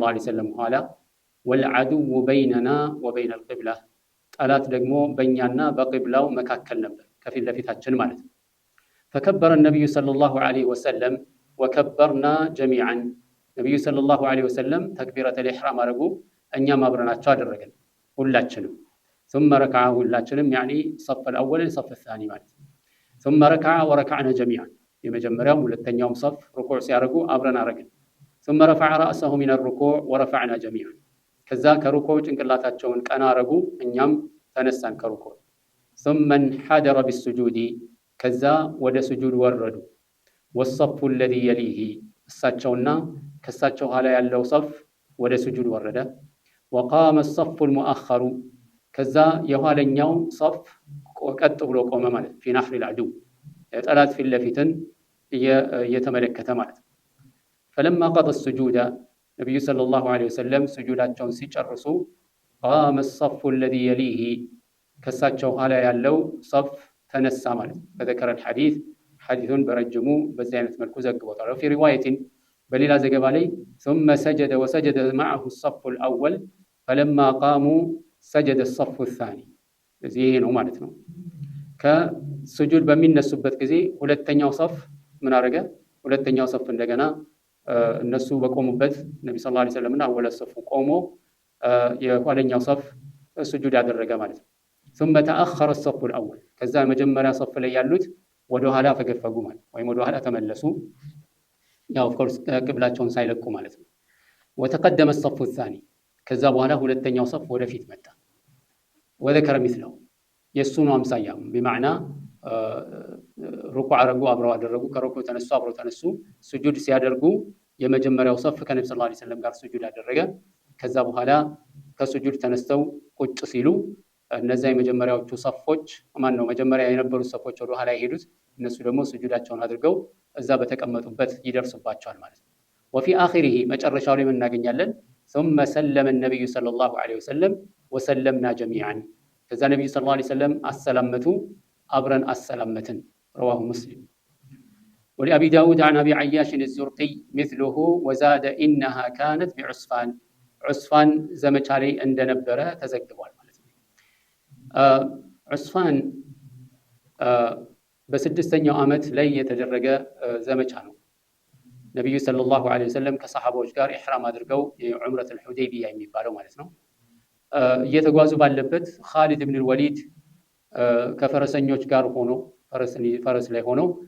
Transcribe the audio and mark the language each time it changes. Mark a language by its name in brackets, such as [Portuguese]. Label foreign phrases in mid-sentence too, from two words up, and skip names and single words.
[Arabic] عليه وسلم [Amharic] ኋላ፣ [Arabic] والعدو بيننا وبين القبلة፣ [Amharic] ጠላት ደግሞ በእኛና በቂብላው መካከል ነበር፣ ከፊት ለፊታችን ማለት ነው። [Arabic] فكبر النبي صلى الله عليه وسلم وكبرنا جميعا፣ [Amharic] ነቢዩ [Arabic] صلى الله عليه وسلم تكبيرة الإحرام [Amharic] አደረጉ፣ እኛም አብረናቸው አደረግን ሁላችንም። [Arabic] ثم ركع [Amharic] ሁላችንም [Arabic] يعني صف الأول صف الثاني [Amharic] ማለት ነው። [Arabic] ثم ركع وركعنا جميعا፣ [Amharic] የመጀመሪያውም ሁለተኛውም ሰፍ ሩኩዕ ሲያደርጉ አብረን አደረግን። [Arabic] ثم رفع رأسه من الركوع ورفعنا جميعا፣ [Amharic] ከዛ ከሩኩዕ ጭንቅላታቸውን ቀና አደረጉ፣ እኛም ተነሳን ከሩኩዕ። [Arabic] ثم انحدر بالسجود፣ [Amharic] ከዛ ወደ ስጁድ ወረዱ። [Arabic] والصف الذي يليه፣ [Amharic] እሳቸውና ከእሳቸው ኋላ ያለው ሰፍ ወደ ስጁድ ወረደ። [Arabic] وقام الصف المؤخر፣ [Amharic] ከዛ የኋለኛው ሰፍ ቀጥ ብሎ ቆመ ማለት [Arabic] في نحر العدو፣ [Amharic] የጠላት ፊት ለፊትን እየተመለከተ ማለት ነው። [Arabic] فلما قضى السجود، [Amharic] ነቢዩ [Arabic] صلى الله عليه وسلم [Amharic] ስጁዳቸውን ሲጨርሱ [Arabic] قام الصف الذي يليه፣ [Amharic] ከእሳቸው ኋላ ያለው ሰፍ ተነሳ ማለት ነው። [Arabic] فذكر الحديث، [Amharic] ሐዲሱን በረጅሙ በዚህ አይነት መልኩ ዘግቦታል። [Arabic] وفي رواية፣ [Amharic] በሌላ ዘገባ ላይ [Arabic] ثم سجد وسجد معه الصف الأول فلما قاموا سجد الصف الثاني، [Amharic] እዚህ ይሄ ነው ማለት ነው። ከስጁድ በሚነሱበት ጊዜ ሁለተኛው ሰፍ ምን አደረገ? ሁለተኛው ሰፍ እንደገና እነሱ በቆሙበት ነቢ [Arabic] صلى الله عليه وسلم [Amharic] እና [Arabic] أول الصف [Amharic] ቆሞ የኋለኛው ሰፍ ስጁድ ያደረገ ማለት ነው። [Arabic] ثم تأخر الصف الأول፣ [Amharic] ከዛ መጀመሪያ ሰፍ ላይ ያሉት ወደ ኋላ ፈገፈጉ ማለት ወይም ወደ ኋላ ተመለሱ፣ ያው ኦፍኮርስ ቅብላቸውን ሳይለቁ ማለት ነው። [Arabic] وتقدم الصف الثاني፣ [Amharic] ከዛ በኋላ ሁለተኛው ሰፍ ወደፊት መጣ። [Arabic] وذكر مثله፣ [Amharic] የሱኑ አምሳያ በማዕና ሩኩዕ አረጉ፣ አብረው አደረጉ፣ ከሩኩዕ ተነሱ፣ አብረው ተነሱ። ስጁድ ሲያደርጉ የመጀመሪያው ሰፍ ከነብዩ [Arabic] صلى الله عليه وسلم [Amharic] ጋር ስጁድ አደረገ። ከዛ በኋላ ከስጁድ ተነስተው ቁጭ ሲሉ እነዛ የመጀመሪያዎቹ ሰፎች መጀመሪያ የነበሩት ሰፎች ወደ ኋላ የሄዱት እነሱ ደግሞ ስጁዳቸውን አድርገው እዛ በተቀመጡበት ይደርሱባቸዋል ማለት ነው። [Arabic] وفي آخره፣ [Amharic] መጨረሻው ላይ እናገኛለን [Arabic] ثم سلم النبي صلى الله عليه وسلم وسلمنا جميعا፣ [Amharic] ከዛ ነብዩ [Arabic] صلى الله عليه وسلم [Amharic] አሰላመቱ፣ አብረን አሰላመትን። [Arabic] رواه مسلم. ولأبي داود عن أبي عياش الزرقي مثله وزاد: إنها كانت بعصفان، عصفان [Amharic] ዘመቻ ላይ እንደነበረ ተዘግቧል ማለት ነው። ዑስፋን በስድስተኛው ዓመት ላይ የተደረገ ዘመቻ ነው። ነቢዩ ሰለላሁ ዐለይሂ ወሰለም ከሰሐባዎች ጋር ኢሕራም አድርገው የዑምረቱል ሁደይቢያ የሚባለው ማለት ነው እየተጓዙ ባለበት ኻሊድ ብን ወሊድ ከፈረሰኞች ጋር ሆኖ ፈረስ ላይ ሆኖ